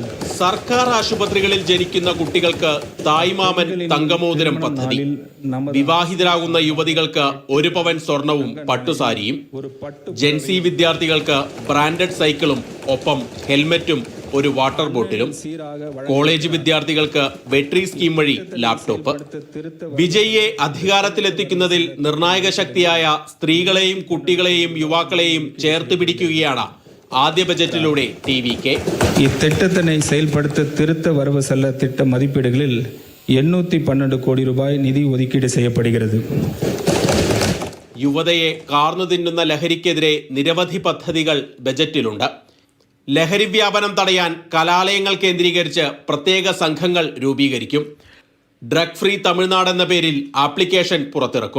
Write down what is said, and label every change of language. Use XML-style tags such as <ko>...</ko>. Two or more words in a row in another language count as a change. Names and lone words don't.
<ml>സർക്കാർ ആശുപത്രികളിൽ ജനിക്കുന്ന കുട്ടികൾക്ക് തായ്മാമൻ തങ്കമോതിരം പദ്ധതി, വിവാഹിതരാകുന്ന യുവതികൾക്ക് 1 പവൻ സ്വർണവും പട്ടുസാരിയും, ജെൻസി വിദ്യാർത്ഥികൾക്ക്</ml> <en>branded cycleും</en> <ml>ഒപ്പം ഹെൽമറ്റും ഒരു</ml> <en>water bottleും,</en> <ml>കോളേജ് വിദ്യാർത്ഥികൾക്ക് വെട്രി സ്കീം വഴി ലാപ്ടോപ്പ്. വിജയിയെ അധികാരത്തിലെത്തിക്കുന്നതിൽ നിർണായക ശക്തിയായ സ്ത്രീകളെയും കുട്ടികളെയും യുവാക്കളെയും ചേർത്ത് പിടിക്കുകയാണ് ആദ്യ ബജറ്റിലൂടെ ടി.വി.കെ.</ml> <ta>இத்திட்டத்தினை செயல்படுத்த திருத்த வரவு செல்ல திட்ட மதிப்பீடுகளில் 812 கோடி ரூபாய் நிதி ஒதுக்கீடு செய்யப்படுகிறது.</ta> <ml>യുവതയെ കാർന്നു തിന്നുന്ന ലഹരിക്കെതിരെ നിരവധി പദ്ധതികൾ ബജറ്റിലുണ്ട്. ലഹരി വ്യാപനം തടയാൻ കലാലയങ്ങൾ കേന്ദ്രീകരിച്ച് പ്രത്യേക സംഘങ്ങൾ രൂപീകരിക്കും. ഡ്രഗ് ഫ്രീ തമിഴ്നാട് എന്ന പേരിൽ ആപ്ലിക്കേഷൻ പുറത്തിറക്കും.</ml>